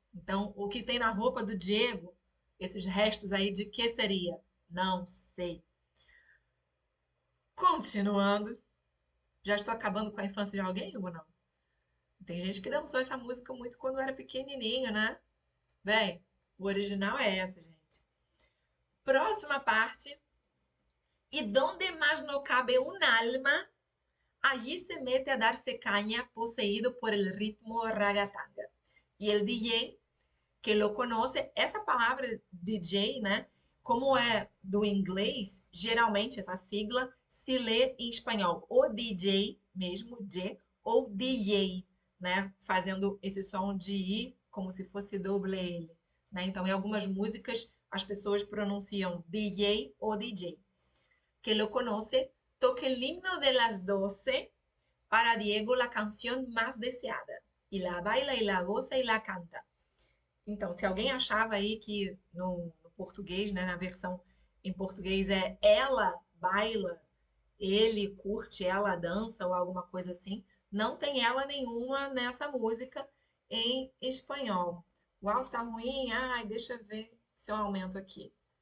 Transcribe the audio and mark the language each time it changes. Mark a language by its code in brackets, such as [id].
[pt] Então, o que tem na roupa do Diego, esses restos aí de que seria? Não sei. Continuando, já estou acabando com a infância de alguém ou não? Tem gente que dançou essa música muito quando era pequenininho, né? Bem, o original é essa, gente. Próxima parte. [es] E donde más no cabe un alma, allí se mete a darse caña poseído por el ritmo ragatanga. E el DJ, que lo conoce, [pt] essa palavra DJ, né? Como é do inglês, geralmente essa sigla se lê em espanhol ou DJ mesmo, J, ou DJ, né? Fazendo esse som de I como se fosse doble L, né? Então, em algumas músicas, as pessoas pronunciam DJ ou DJ. [es] Que lo conoce, toque el himno de las 12 para Diego la canción más deseada. E la baila e la goza e la canta. [pt] Então, se alguém achava aí que no português, né, na versão em português é ela baila, ele curte, ela dança ou alguma coisa assim, não tem ela nenhuma nessa música em espanhol. O áudio tá ruim? Ai, deixa eu ver se eu aumento aqui